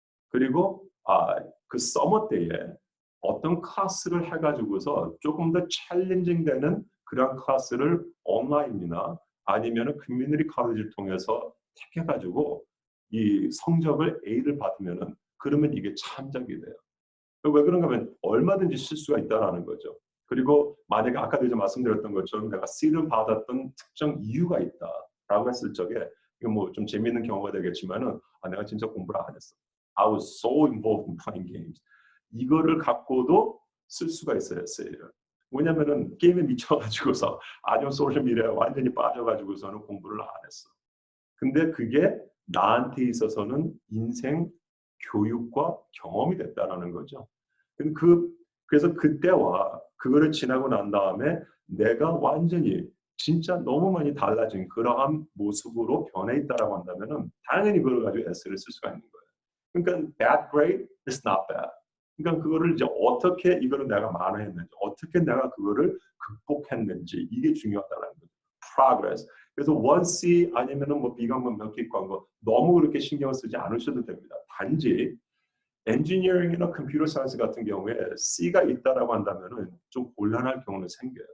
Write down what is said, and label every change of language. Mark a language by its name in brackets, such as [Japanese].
[Korean] 그리고 그 서머 때에 어떤 클래스를 해가지고서 조금 더 챌린징 되는 그런 클래스를 온라인이나 아니면은 커뮤니티 college 통해서 택해가지고 이 성적을 A를 받으면은 그러면 이게 참작이 돼요. 왜 그런가 하면 얼마든지 실수가 있다라는 거죠. 그리고 만약에 아까도 이제 말씀드렸던 것처럼 내가 C를 받았던 특정 이유가 있다라고 했을 적에 이거 뭐 좀 재미있는 경우가 되겠지만은 내가 진짜 공부를 안 했어. [English] I was so involved in playing games. [Korean] 이거를 갖고도 쓸 수가 있어요, C를. 왜냐면은 게임에 미쳐가지고서 아니면 소셜미디어에 완전히 빠져가지고서는 공부를 안 했어. 근데 그게 나한테 있어서는 인생 교육과 경험이 됐다라는 거죠. 그래서 그때와 그거를 지나고 난 다음에 내가 완전히 진짜 너무 많이 달라진 그러한 모습으로 변해 있다라고 한다면은 당연히 그걸 가지고 에세이를 쓸 수가 있는 거예요. 그러니까 [English] bad grade is not bad. [Korean] 그러니까 그거를 이제 어떻게 이거를 내가 만회했는지, 어떻게 내가 그거를 극복했는지 이게 중요하다는 거죠. progress. 그래서 1C 아니면은 뭐 B가 몇 개 있고 한 거 너무 그렇게 신경을 쓰지 않으셔도 됩니다. 단지 엔지니어링이나 컴퓨터 사이언스 같은 경우에 C가 있다라고 한다면은 좀 곤란할 경우는 생겨요.